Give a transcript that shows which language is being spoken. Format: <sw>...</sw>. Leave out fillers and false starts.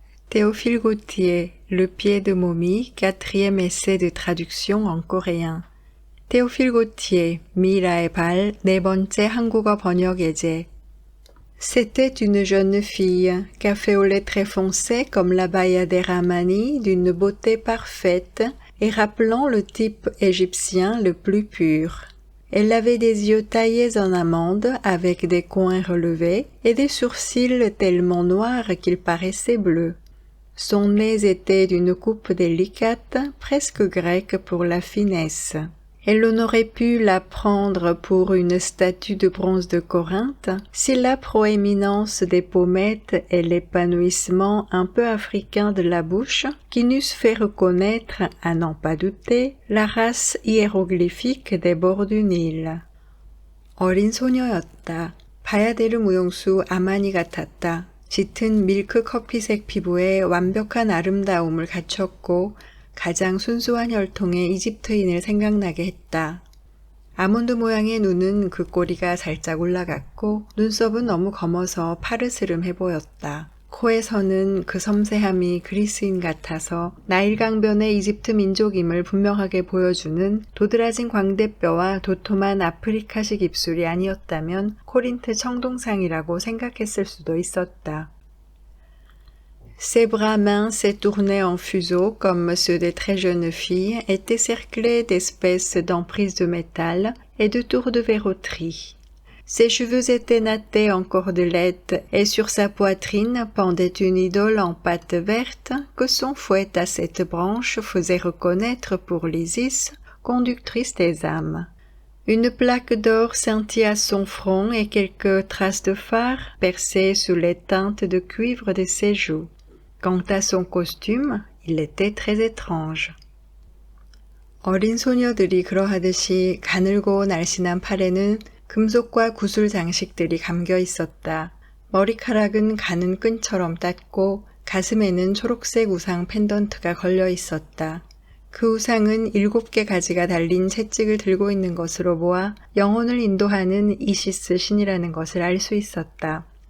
<fr>Théophile Gautier, Le pied de momie, 4e essai de traduction en coréen.</fr> <ko>Théophile Gautier, 미라의 발, 4번째 한국어 번역 예제.</ko> <fr>C'était une jeune fille, café au lait très foncé comme la Bayadère Ramani, d'une beauté parfaite et rappelant le type égyptien le plus pur. Elle avait des yeux taillés en amande avec des coins relevés et des sourcils tellement noirs qu'ils paraissaient bleus. Son nez était d'une coupe délicate, presque grecque pour la finesse. Et l'on aurait pu la prendre pour une statue de bronze de Corinthe si la proéminence des pommettes et l'épanouissement un peu africain de la bouche qui n'eussent fait reconnaître, à n'en pas douter, la race hiéroglyphique des bords du Nil.</fr> <ko>어린 소녀였다. 바야데르 무용수 아마니 같았다. 짙은 밀크 커피색 피부에 완벽한 아름다움을 갖췄고 가장 순수한 혈통의 이집트인을 생각나게 했다. 아몬드 모양의 눈은 그 꼬리가 살짝 올라갔고 눈썹은 너무 검어서 파르스름해 보였다. 코에서는 그 섬세함이 그리스인 같아서 나일강변의 이집트 민족임을 분명하게 보여주는 도드라진 광대뼈와 도톰한 아프리카식 입술이 아니었다면 코린트 청동상이라고 생각했을 수도 있었다.</ko> <fr>Ses bras minces et tournés en fuseau comme ceux des très jeunes filles étaient cerclés d'espèces d'emprises de métal et de tours de verroterie. Ses cheveux étaient nattés en cordelettes et sur sa poitrine pendait une idole en pâte verte que son fouet à 7 branches faisait reconnaître pour l'Isis, conductrice des âmes. Une plaque d'or scintillait à son front et quelques traces de fard perçaient sous les teintes de cuivre de ses joues. Quant à son costume, il était très étrange.</fr> <ko>어린 소녀들이 그러하듯이 가늘고 날씬한 팔에는 금속과 구슬 장식들이 감겨 있었다. 머리카락은 가는 끈처럼 땄고 가슴에는 초록색 우상 펜던트가 걸려 있었다. 그 우상은 7개 가지가 달린 채찍을 들고 있는 것으로 보아 영혼을 인도하는 이시스 신이라는 것을 알 수 있었다.</ko>